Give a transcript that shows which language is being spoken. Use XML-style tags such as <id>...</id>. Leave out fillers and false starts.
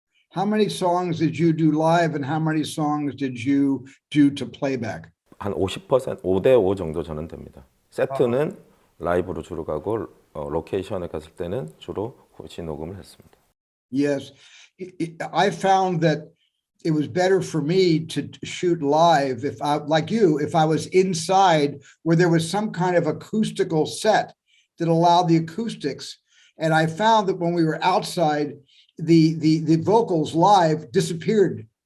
<en>How many songs did you do live and how many songs did you do to playback?</en> <ko>한 50%, 5대5 정도 저는 됩니다. 세트는 라이브로 주로 가고 로케이션에 갔을 때는 주로 후시 녹음을 했습니다.</ko> <en>Yes, I found that it was better for me to shoot live if I, like you, if I was inside where there was some kind of acoustical set that allowed the acoustics. And I found that when we were outside, the vocals live disappeared.</en>